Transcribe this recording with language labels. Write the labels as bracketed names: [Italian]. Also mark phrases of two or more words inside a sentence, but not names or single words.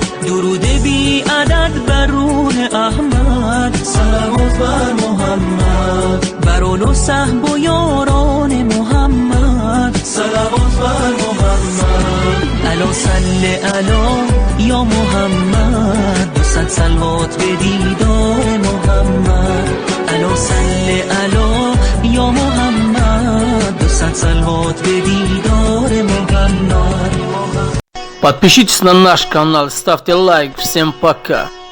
[Persian] درود بی عدد بر روح احمد، صلوات بر محمد، بر آل و صحب و یاران محمد، صلوات بر محمد. [Arabic] الا صل علی یا محمد، [Persian] 200 صلوات به دیدار محمد. [Arabic] الا صل علی یا محمد، [Persian] 200 صلوات به دیدار محمد. [Russian] Подпишитесь на наш канал, ставьте лайк. Всем пока.